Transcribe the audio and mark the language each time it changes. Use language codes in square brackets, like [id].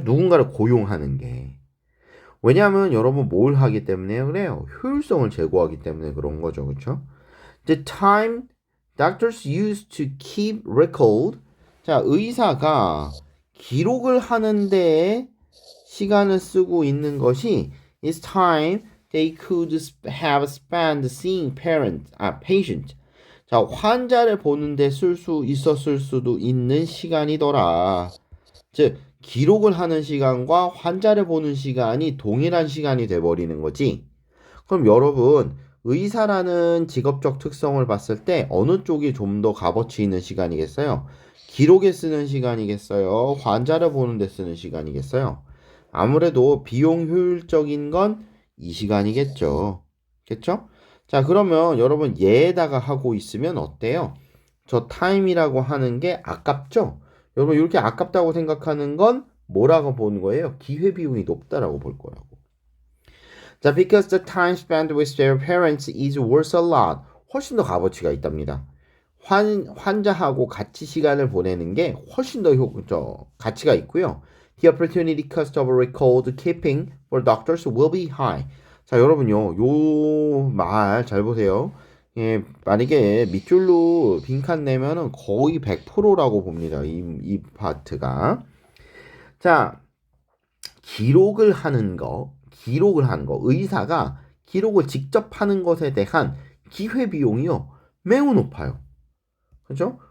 [ko] 누군가를 고용하는 게. 왜냐하면 여러분 뭘 하기 때문에 그래요? 효율성을 제고하기 때문에 그런 거죠. 그렇죠? [en] The time doctors use to keep record [ko] 자, 의사가 기록을 하는데 시간을 쓰고 있는 것이 [en] is time they could have spent seeing patient. [ko] 자, 환자를 보는데 쓸 수 있었을 수도 있는 시간이더라. 즉, 기록을 하는 시간과 환자를 보는 시간이 동일한 시간이 돼버리는 거지. 그럼 여러분, 의사라는 직업적 특성을 봤을 때 어느 쪽이 좀 더 값어치 있는 시간이겠어요? 기록에 쓰는 시간이겠어요? 환자를 보는 데 쓰는 시간이겠어요? 아무래도 비용 효율적인 건 이 시간이겠죠. 그쵸? 자, 그러면 여러분 얘에다가 하고 있으면 어때요? 저 타임이라고 하는 게 아깝죠? 여러분 이렇게 아깝다고 생각하는 건 뭐라고 보는 거예요? 기회비용이 높다라고 볼 거라고. 자, [en] because the time spent with their parents is worth a lot. [ko] 훨씬 더 값어치가 있답니다. 환자하고 같이 시간을 보내는 게 훨씬 더 가치가 있고요. [en] The opportunity cost of record keeping for doctors will be high. [ko] 자, 여러분요. 요 말 잘 보세요. 예, 만약에 밑줄로 빈칸 내면은 거의 100%라고 봅니다. 이 파트가. 자, 기록을 하는 거. 의사가 기록을 직접 하는 것에 대한 기회비용이요. 매우 높아요. 그죠?